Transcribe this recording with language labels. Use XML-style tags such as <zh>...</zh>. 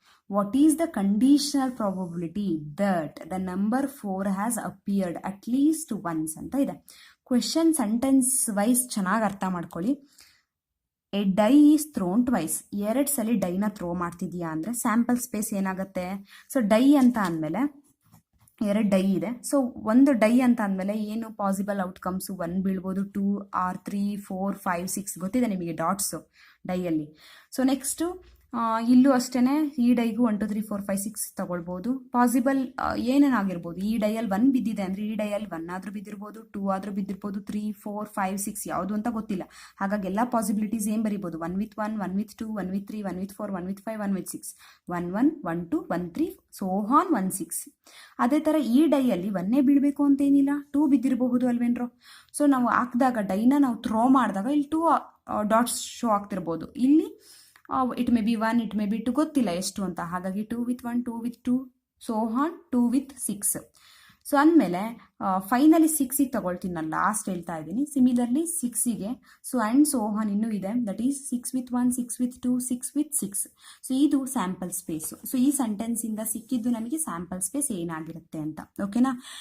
<en>What is the conditional probability that the number 4 has appeared at least once</en> <kn>ಅಂತ ಇದೆ. Question sentence wise ಚೆನ್ನಾಗಿ ಅರ್ಥ ಮಾಡ್ಕೊಳ್ಳಿ.</kn> <en>a die is thrown twice,</en> <kn>2 ಸಲ ಡೈನ throw ಮಾಡ್ತಿದ್ಯಾ ಅಂದರೆ ಸ್ಯಾಂಪಲ್ ಸ್ಪೇಸ್ ಏನಾಗುತ್ತೆ? ಸೊ ಡೈ ಅಂತ ಅಂದಮೇಲೆ 2 ಡೈ ಇದೆ. ಸೊ ಒಂದು ಡೈ ಅಂತ ಅಂದಮೇಲೆ ಏನು ಪಾಸಿಬಲ್ ಔಟ್ಕಮ್ಸು? 1 ಬೀಳ್ಬೋದು, 2 or 3 4 5 6 ಗೊತ್ತಿದೆ ನಿಮಗೆ ಡಾಟ್ಸು ಡೈಯಲ್ಲಿ. ಸೊ ನೆಕ್ಸ್ಟು ಇಲ್ಲೂ ಅಷ್ಟೇ ಈ ಡೈಗೂ 1 2 3 4 5 6 ತಗೊಳ್ಬೋದು. ಪಾಸಿಬಲ್ ಏನೇನಾಗಿರ್ಬೋದು? ಈ ಡೈಯಲ್ಲಿ 1 ಬಿದ್ದಿದೆ ಅಂದರೆ ಈ ಡೈಯಲ್ಲಿ 1 ಆದರೂ ಬಿದ್ದಿರ್ಬೋದು, 2 ಆದರೂ ಬಿದ್ದಿರ್ಬೋದು, 3 4 5 6 ಯಾವುದು ಅಂತ ಗೊತ್ತಿಲ್ಲ. ಹಾಗಾಗಿ ಎಲ್ಲ ಪಾಸಿಬಿಲಿಟೀಸ್ ಏನು ಬರಿಬೋದು?</kn> <en>1 with 1, 1 with 2, 1 with 3, 1 with 4, 1 with 5, 1 with 6, 1 1 1 2 1 3 so on 1 6.</en> <kn>ಅದೇ ಥರ ಈ ಡೈಯಲ್ಲಿ 1 ಬೀಳಬೇಕು ಅಂತೇನಿಲ್ಲ, 2 ಬಿದ್ದಿರಬಹುದು ಅಲ್ವೇನ್ರೋ. ಸೊ ನಾವು ಹಾಕಿದಾಗ ಡೈನ ನಾವು ಥ್ರೋ ಮಾಡಿದಾಗ ಇಲ್ಲಿ 2 ಡಾಟ್ಸ್ ಶೋ ಆಗ್ತಿರ್ಬೋದು. ಇಲ್ಲಿ</kn> <en>it may be 1, it may be 2,</en> <kn>ಗೊತ್ತಿಲ್ಲ ಎಷ್ಟು ಅಂತ.</kn> <en>ಹಾಗಾಗಿ 2 with 1, 2 with 2 so on 2 with 6.</en> <kn>So ಅಂದಮೇಲೆ ಫೈನಲಿ 6ಗೆ ತಗೊಳ್ತೀನಿ ನಾನು, ಲಾಸ್ಟ್ ಹೇಳ್ತಾ ಇದ್ದೀನಿ.</kn> <en>Similarly 6ಗೆ so and so on ಇನ್ನೂ ಇದೆ, that is 6 with 1, 6 with 2, 6 with 6.</en> <kn>So ಇದು ಸ್ಯಾಂಪಲ್ ಸ್ಪೇಸು. ಸೊ ಈ ಸೆಂಟೆನ್ಸಿಂದ ಸಿಕ್ಕಿದ್ದು ನಮಗೆ ಸ್ಯಾಂಪಲ್ ಸ್ಪೇಸ್ ಏನಾಗಿರುತ್ತೆ ಅಂತ. ಓಕೆನಾ?</kn>